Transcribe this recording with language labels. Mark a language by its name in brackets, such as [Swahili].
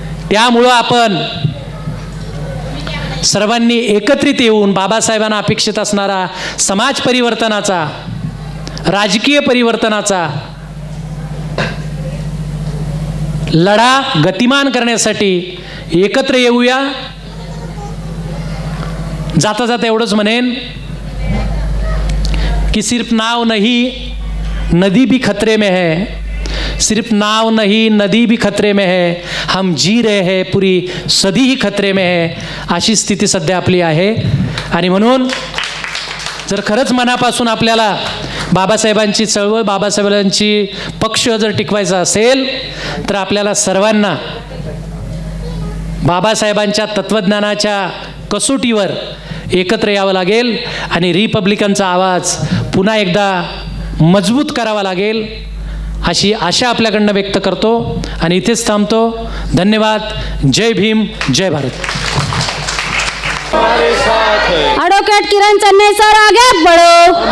[Marathi] त्यामुळं आपण सर्वांनी एकत्रित येऊन बाबासाहेबांना अपेक्षित असणारा समाज परिवर्तनाचा, राजकीय परिवर्तनाचा लढा गतिमान करण्यासाठी एकत्र येऊया. जाता जाता एवढंच म्हणेन कि [Hindi] सिर्फ नाव नहीं नदी भी खतरे में है, सिर्फ नाव नहीं नदी भी खतरे में है, हम जी रहे हैं पुरी सदी ही खतरे में है. [Marathi] अशी स्थिती सध्या आपली आहे. आणि म्हणून जर खरंच मनापासून आपल्याला बाबासाहेबांची चळवळ, बाबासाहेबांची पक्ष जर टिकवायचा असेल तर आपल्याला सर्वांना बाबासाहेबांच्या तत्त्वज्ञानाच्या कसोटीवर एकत्र यावं लागेल आणि रिपब्लिकनचा आवाज पुन्हा एकदा मजबूत करावा लागेल, अशी आशा आपल्याकडनं व्यक्त करतो आणि इथेच थांबतो. धन्यवाद. जय भीम, जय भारत. [Hindi] एडवोकेट किरण चन्ने सर आगे बढ़ो,